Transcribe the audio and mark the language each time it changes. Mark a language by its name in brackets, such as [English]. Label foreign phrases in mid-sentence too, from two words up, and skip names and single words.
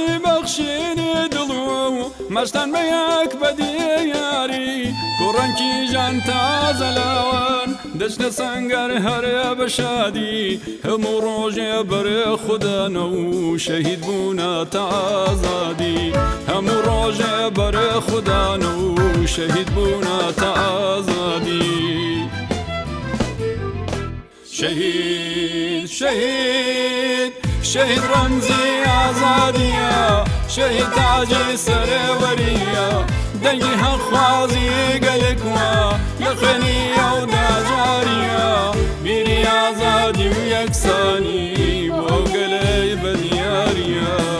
[Central Kurdish] بەخشینی دڵ و مەستان بە یەک بەدیاری کوڕەنکی ژان تازە لاوان دەچنە سەنگەر هەرێ بە شادی هەموو ڕۆژێ بەرێ خوددانە و شەهید بوونەتە ئازادی هەموو ڕۆژێ بەرێ خوددانە و شەهید بوونەتە ئازادی. [Kurdish] شهید شهید شهید رمزی آزادیه شهید تاجی سروریه دنگی حق خوازی گلکوا لخنی او داجاریه بیری آزادی و یکسانی بو گلی بدیاریه.